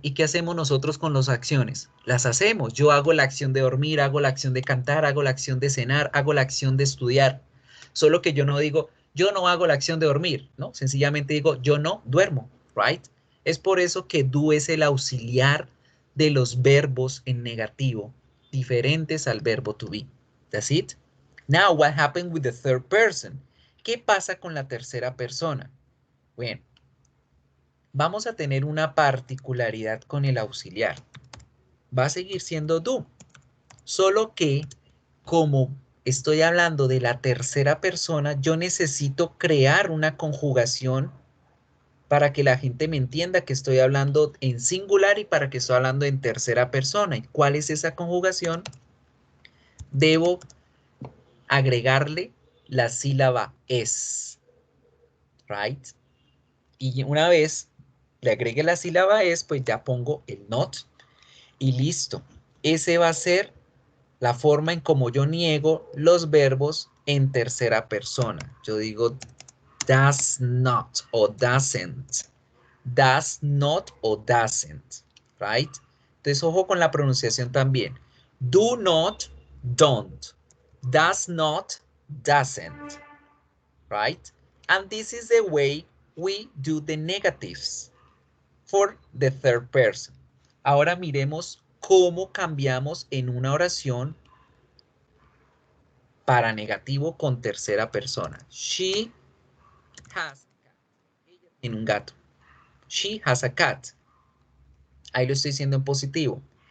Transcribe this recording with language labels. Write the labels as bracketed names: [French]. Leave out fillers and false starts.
[Spanish] ¿Y qué hacemos nosotros con las acciones? Las hacemos. Yo hago la acción de dormir, hago la acción de cantar, hago la acción de cenar, hago la acción de estudiar. Solo que yo no digo, yo no hago la acción de dormir, ¿no? Sencillamente digo, yo no duermo, ¿right? Es por eso que do es el auxiliar de los verbos en negativo, diferentes al verbo to be. [English] That's it. Now, what happened with the third person? [Spanish] ¿Qué pasa con la tercera persona? Bueno, vamos a tener una particularidad con el auxiliar. Va a seguir siendo do, solo que como estoy hablando de la tercera persona, yo necesito crear una conjugación para que la gente me entienda que estoy hablando en singular y para que estoy hablando en tercera persona. ¿Y cuál es esa conjugación? Debo agregarle la sílaba es, right? Y una vez le agregue la sílaba es, pues ya pongo el not y listo. Ese va a ser la forma en cómo yo niego los verbos en tercera persona. Yo digo does not o doesn't. [English] Does not o doesn't. Right? [Spanish] Entonces, ojo con la pronunciación también. [English] Do not, don't. Does not, doesn't. Right? And this is the way we do the negatives for the third person. [Spanish] Ahora miremos cómo cambiamos en una oración para negativo con tercera persona. [English] She has a cat. [Spanish] Ella tiene un gato. [English] She has a cat. [Spanish] Ahí lo estoy diciendo en positivo.